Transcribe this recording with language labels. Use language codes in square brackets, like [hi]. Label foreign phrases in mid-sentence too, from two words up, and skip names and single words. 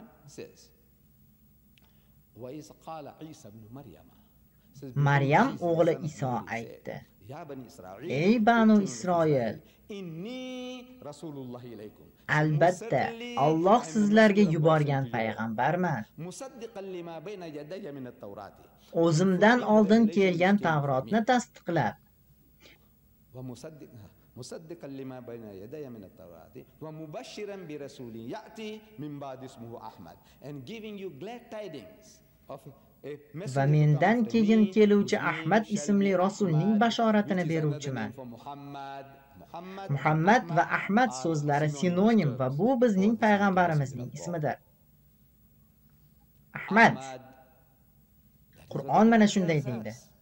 [uz] Maryam o'g'li Iso aytdi: "Ey Banu Isroil, albatta Alloh sizlarga yuborgan payg'ambarman. O'zimdan oldin kelgan Tavrotni tasdiqlab, [ar] مصدقا لما بين يدي من التوراة ومبشرا برسول يأتي من بعد اسمه أحمد [en] and giving you glad tidings of [uz] va mendan keyin keluvchi Ahmad ismli rasulning bashoratini beruvchiman." Muhammad va Ahmad so'zlari sinonim va bu bizning payg'ambarimizning ismidir. Ahmad. Qur'on mana shunday deydi.